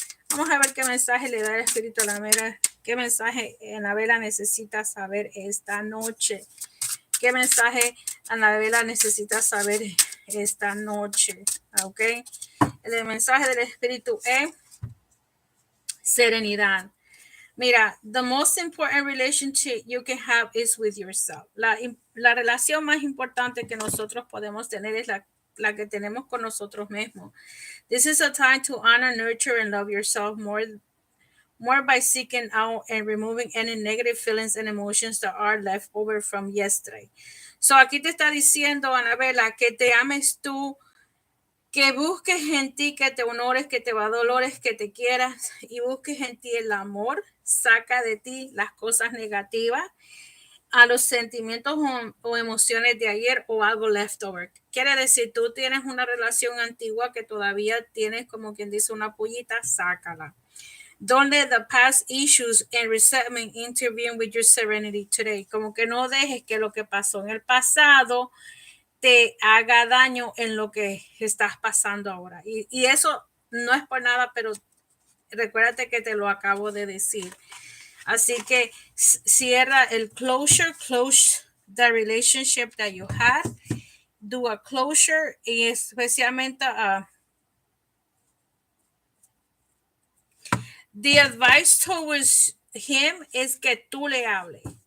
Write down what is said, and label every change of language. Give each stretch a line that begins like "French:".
Spanish: Vamos a ver qué mensaje le da el espíritu a la mera. ¿Qué mensaje Anabela necesita saber esta noche? ¿Qué mensaje Anabela necesita saber esta noche? ¿Ok? El mensaje del espíritu es serenidad.
English: Mira, the most important relationship you can have is with yourself.
Spanish: La relación más importante que nosotros podemos tener es la que tenemos con nosotros mismos.
English: This is a time to honor, nurture, and love yourself more by seeking out and removing any negative feelings and emotions that are left over from yesterday.
Spanish: So aquí te está diciendo, Anabela, que te ames tú, que busques en ti, que te honores, que te valores, que te quieras y busques en ti el amor. Saca de ti las cosas negativas, a los sentimientos o emociones de ayer o algo leftover. Quiere decir, tú tienes una relación antigua que todavía tienes, como quien dice, una pollita, sácala.
English: Don't let the past issues and resentment intervene with your serenity today.
Spanish: Como que no dejes que lo que pasó en el pasado te haga daño en lo que estás pasando ahora. Y eso no es por nada, pero recuérdate que te lo acabo de decir. Así que cierra el
English: closure, close the relationship that you had, do a closure
Spanish: y especialmente
English: the advice towards him
Spanish: es que tú le hables.